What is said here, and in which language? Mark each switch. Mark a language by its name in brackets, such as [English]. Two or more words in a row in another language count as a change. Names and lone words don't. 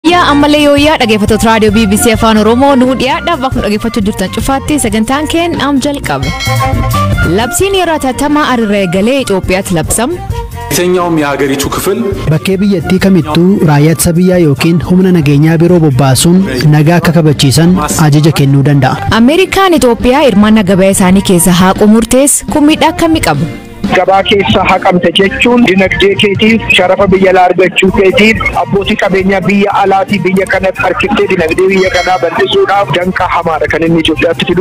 [Oromo] Ayya amaleyoya dhaggeeffattoota raadiyoo BBC AFAAN OROMOO nu dhiyaadha bakka dhaggeeffachuu jirtan cufaatti sagantaan keen jalqabe. Labsiin yeroo hatattamaa arra eegalee Itoophiyaatti labsame. [Amharic] የትኛውም የሀገሪቱ ክፍል [Oromo] bakkee biyyattii kamittuu raayyaa ittisa biyyaa yookiin humna nageenyaa biroo bobbaasuun nagaa akka kabachiisan ajaja kennuu danda'a. Ameerikaan Itoophiyaa hirmaannaa gabaa isaanii keessa haquu murteesse kumiidhaa akkamii qabu? Gabaa keessa haqamte jechuun dinagdee keetiif sharafa biyya argachuu keetiif abbootii qabeenyaa biyya alaatii biyya kanatti harkiftee dinagdee biyya kanaa bal'isuudhaaf danqaa hamaadha kan inni Itoophiyaatti fidu.